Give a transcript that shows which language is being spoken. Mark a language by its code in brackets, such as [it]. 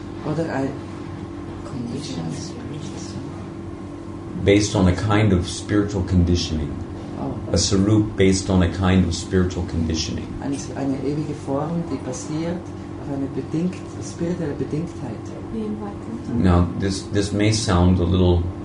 [de] oder ein [en] Conditional Spiritual based on a kind of spiritual conditioning, a sarup based on a kind of spiritual conditioning. [de] Eine ewige Form, die basiert auf eine spirituelle Bedingtheit. [en] Now, this may sound a little